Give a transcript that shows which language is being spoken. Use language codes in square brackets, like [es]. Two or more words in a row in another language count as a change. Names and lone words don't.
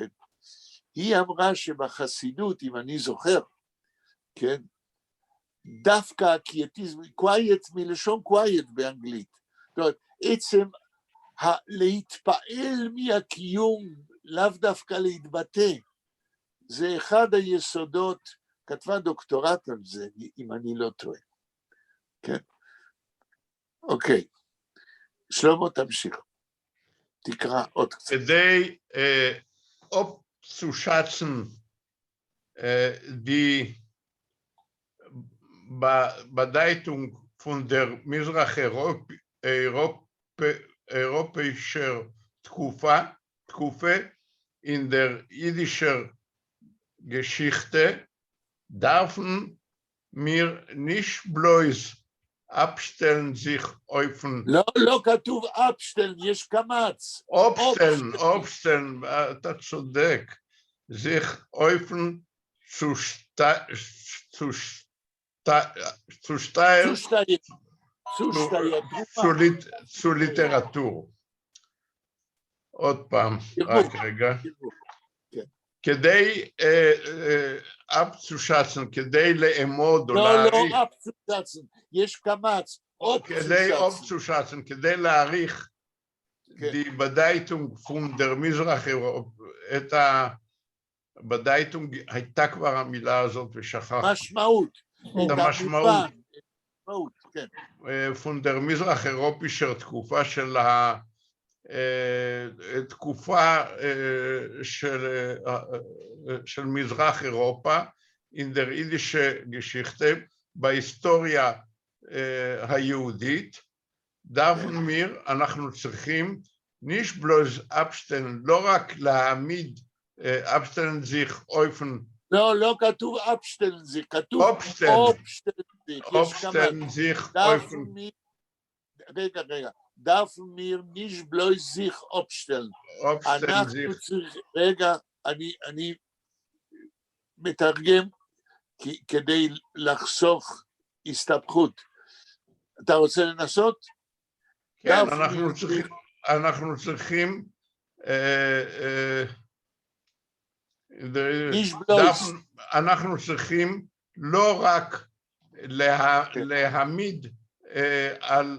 [he] היא אמרה שבחסידות, אם אני זוכר, כן, דווקא הקייטיזם, quiet מלשון quiet באנגלית, זאת אומרת, עצם להתפעל מהקיום, לאו דווקא להתבטא, זה אחד היסודות, כתבה דוקטורט על זה, אם אני לא טועה, כן? אוקיי, שלמה תמשיך, תקרא עוד קצת. [de] כדי abzuschätzen, die Bedeutung von der mitteleuropäischen Tkufe in der jüdischen Geschichte dürfen wir nicht bloß abstellen sich auf [he] לא כתוב אפשטלן, יש קמץ. Obstellen, אתה צודק, [de] sich öffnen zu Literatur. [he] עוד פעם, רק רגע. כדי abzuschätzen, כדי לאמוד או להעריך. לא, לא abzuschätzen, יש קמץ. [de] כדי abzuschätzen, [he] כדי להעריך [de] die Bedeutung von der Mizrach-Europa, [he] את ה-Bedeutung, הייתה כבר המילה הזאת ושכחתי. משמעות. את המשמעות. כן. [de] von der Mizrach-Europäischen [he] תקופה של תקופה של מזרח אירופה, [de] in der jüdische Geschichte, [he] בהיסטוריה היהודית, דווקא מיר, אנחנו צריכים [de] nicht bloß abstellen, [he] לא רק להעמיד, [de] abstellen sich öffnen. [he] לא, לא כתוב [de] abstellen sich, [he] כתוב [de] abstellen sich öffnen. [he] רגע. [de] darf mir nicht bloß sich abstellen. [he] אנחנו צריכים, רגע, אני מתרגם כדי לחסוך הסתבכות. אתה רוצה לנסות? כן, אנחנו צריכים אנחנו צריכים לא רק להעמיד על